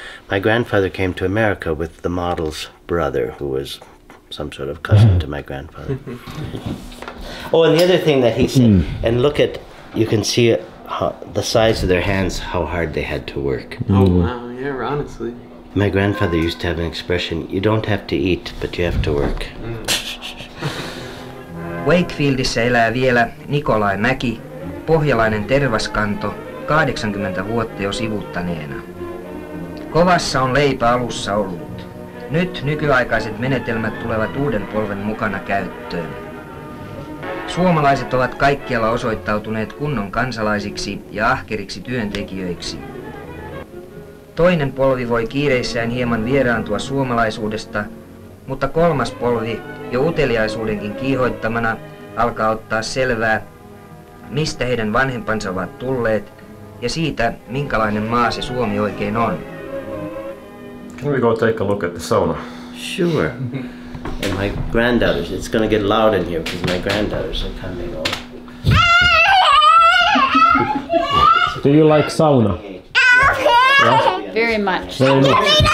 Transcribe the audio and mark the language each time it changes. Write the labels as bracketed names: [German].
[English] My grandfather came to America with the model's brother, who was some sort of cousin to my grandfather. Oh, and the other thing that he said, and look at, you can see how, the size of their hands, how hard they had to work. Oh, wow, yeah, honestly. My grandfather used to have an expression, you don't have to eat, but you have to work. [Finnish] Wakefieldissä elää vielä Nikolai Mäki, pohjalainen tervaskanto, 80 vuotta jo sivuttaneena. Kovassa on leipä alussa ollut. Nyt nykyaikaiset menetelmät tulevat uuden polven mukana käyttöön. Suomalaiset ovat kaikkialla osoittautuneet kunnon kansalaisiksi ja ahkeriksi työntekijöiksi. Toinen polvi voi kiireissään hieman vieraantua suomalaisuudesta, mutta kolmas polvi, jo uteliaisuudenkin kiihoittamana, alkaa ottaa selvää, mistä heidän vanhempansa ovat tulleet ja siitä, minkälainen maa se Suomi oikein on. [English] Can we go take a look at the sauna? Sure. And my granddaughters, it's going to get loud in here because my granddaughters are coming over. Do you like sauna? Yeah? Very much. Very much.